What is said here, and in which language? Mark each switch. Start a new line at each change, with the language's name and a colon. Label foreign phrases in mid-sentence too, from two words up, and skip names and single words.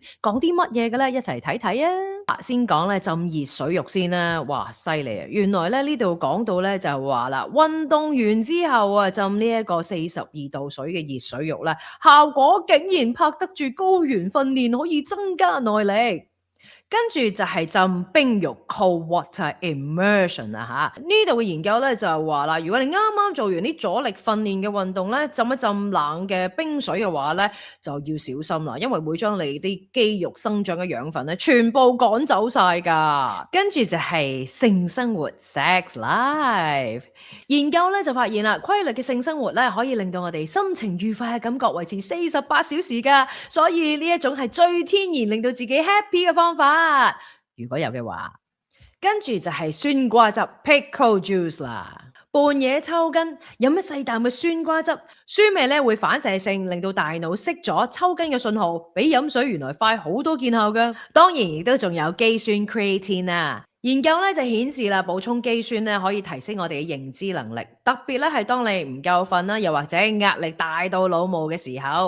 Cantonese: 講啲乜嘢嘅咧？一齊睇睇啊！先講咧浸熱水浴先啦，哇犀利啊！原來咧呢度講到咧就話啦，運動完之後啊浸呢一個42度水嘅熱水浴咧，效果竟然拍得住高原訓練，可以增加耐力。跟住就係浸冰浴
English: cold water immersion
Cantonese: 啊嚇，呢度嘅研究咧就係話啦，如果你啱啱做完啲阻力訓練嘅運動咧，浸一浸冷嘅冰水嘅話咧，就要小心啦，因為會將你啲肌肉生長嘅養分咧全部趕走晒㗎。跟住就係性生活
English: sex life，
Cantonese: 研究咧就發現啦，規律嘅性生活咧可以令到我哋心情愉快嘅感覺維持48小時㗎，所以呢一種係最天然令到自己 happy 嘅方法。如果有嘅話，跟住就係酸瓜汁
English: pickle juice
Cantonese: 啦。半夜抽筋，飲一細啖嘅酸瓜汁，酸味咧會反射性令到大腦熄咗抽筋嘅信號，比飲水原來快好多見效㗎。當然亦都仲有肌酸 creatine 啊。研究咧就顯示啦，補充肌酸咧可以提升我哋嘅認知能力，特別咧係當你唔夠瞓啦，又或者壓力大到腦霧嘅時候。